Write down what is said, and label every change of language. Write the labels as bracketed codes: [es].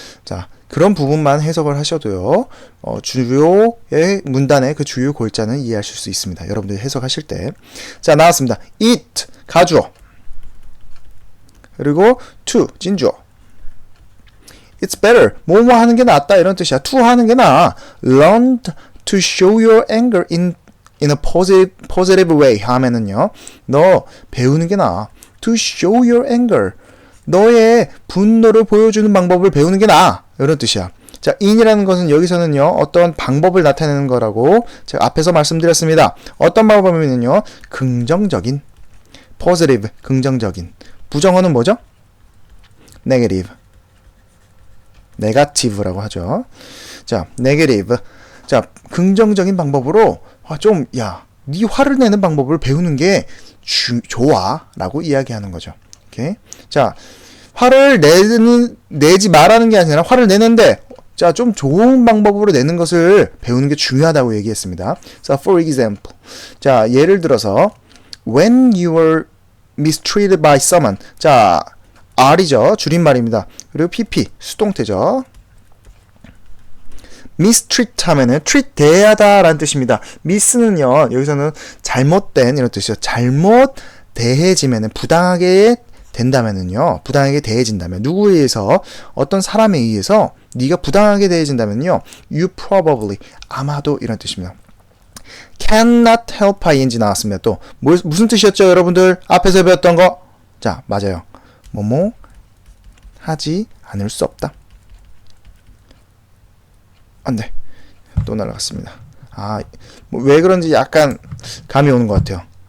[ko] 자, 그런 부분만 해석을 하셔도요. 주요의 문단의 그 주요 골자는 이해하실 수 있습니다. 여러분들이 해석하실 때. 자, 나왔습니다. it, 가주어. 그리고 to, 진주어. [en] It's better. [ko] 뭐뭐 하는 게 낫다 이런 뜻이야. to 하는 게 나아. [en] Learn to show your anger in a positive way [ko] 하면은요. 너 배우는 게 나아. [en] To show your anger. [ko] 너의 분노를 보여주는 방법을 배우는 게 나아. 이런 뜻이야. 자, in이라는 것은 여기서는요. 어떤 방법을 나타내는 거라고 제가 앞에서 말씀드렸습니다. 어떤 방법이면요. 긍정적인. positive, 긍정적인. 부정어는 뭐죠? negative. negative라고 하죠. [en] 자, negative. [ko] 자, 긍정적인 방법으로 좀, 야, 네 화를 내는 방법을 배우는 게 좋아. 라고 이야기하는 거죠. 오케이. 자, 화를 내지 말라는 게 아니라 화를 내는데, 자, 좀 좋은 방법으로 내는 것을 배우는 게 중요하다고 얘기했습니다. [en] 자, for example. [ko] 자, 예를 들어서, when you were mistreated by someone. [en] 자, R이죠. 줄임말입니다. 그리고 PP, 수동태죠. mistreat 하면은 treat 대하다 라는 뜻입니다. miss는요, 여기서는 잘못된 이런 뜻이죠. 잘못 대해지면은 부당하게 된다면은요, 부당하게 대해진다면, 누구에 의해서, 어떤 사람에 의해서 네가 부당하게 대해진다면요, you probably, 아마도 이런 뜻입니다. cannot help ing [ko] 나왔습니다. 또 무슨 뜻이었죠, 여러분들? 앞에서 배웠던 거? 자, 맞아요. 뭐뭐 하지 않을 수 없다. 안 돼. 또 날아갔습니다. 아, 왜 그런지 약간 감이 오는 것 같아요.